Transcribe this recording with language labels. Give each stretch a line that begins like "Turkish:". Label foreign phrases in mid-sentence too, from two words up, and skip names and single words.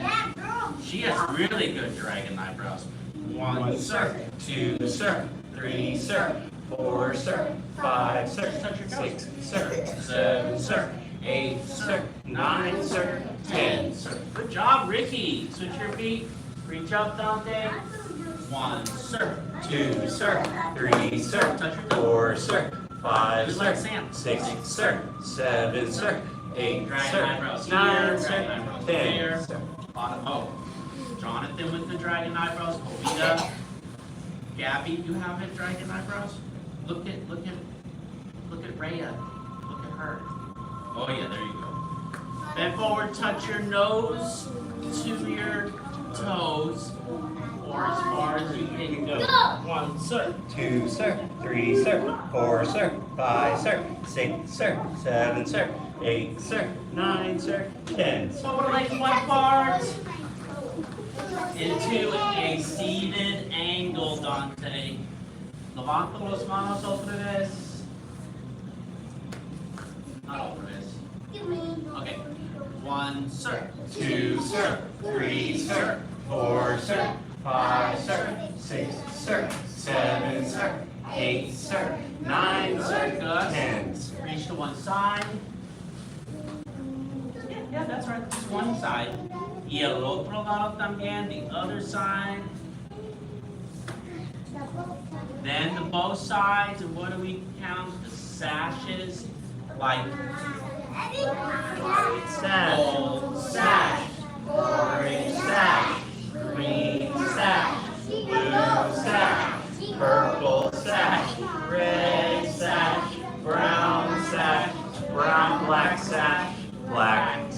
English: She has really good dragon eyebrows. 1, sir. 2, sir. 3, sir. 4, sir. 5, sir. 6, sir. 7, sir. 8, sir. 9, sir. 10, sir. Good job, Ricky. Switch your feet. Reach up, Dante. 1, sir. 2, sir. 3, sir. 4, sir. 5, sir. 6, sir. 7, sir. 8, sir. 9, sir. 10, sir. Oh, Jonathan with the dragon eyebrows. Hovita. Gabby, you have it, dragon eyebrows? Look at Rhea. Look at her. Oh yeah, there you go. Bend forward, touch your nose to your toes, or as far as you can go. 1, sir. 2, sir. 3, sir. 4, sir. 5, sir. 6, sir. 7, sir. 8, sir. 9, sir. 10. Forward legs one apart. Into a seated angle, Dante.
Spanish: Levanta los manos otra vez.
English: Not
Spanish: otra vez.
English: Okay. 1, sir. 2, sir. 3, sir. 4, sir. 5, sir. 6, sir. 7, sir. 8, sir. 9, sir. 10. Reach to one side. Yeah, that's right. Just one side.
Spanish: Y el otro lado también,
English: the other side. Then to both sides, and what do we count? The sashes, like sash, gold sash, orange sash, green sash, blue sash, purple sash, red sash, brown sash, brown black sash, black sash.